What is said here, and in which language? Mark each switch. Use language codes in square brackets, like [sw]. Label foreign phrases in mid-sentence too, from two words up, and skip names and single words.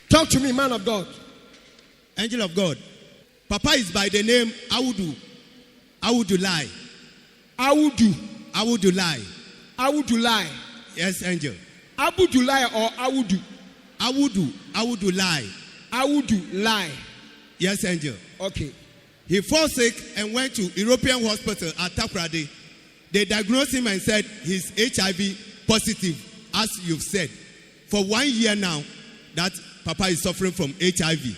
[en] Talk to me, man of God. Angel of God. Papa is by the name Awudu. Awudulai. Awudu. Awudulai. Awudulai. Yes, angel. Abudulai or Awudu? Awudu. Awudulai. Awudulai. Yes, angel. Okay. He fell sick and went to European hospital at Takoradi. They diagnosed him and said he's HIV positive, as you've said. For 1 year now, that Papa is suffering from HIV.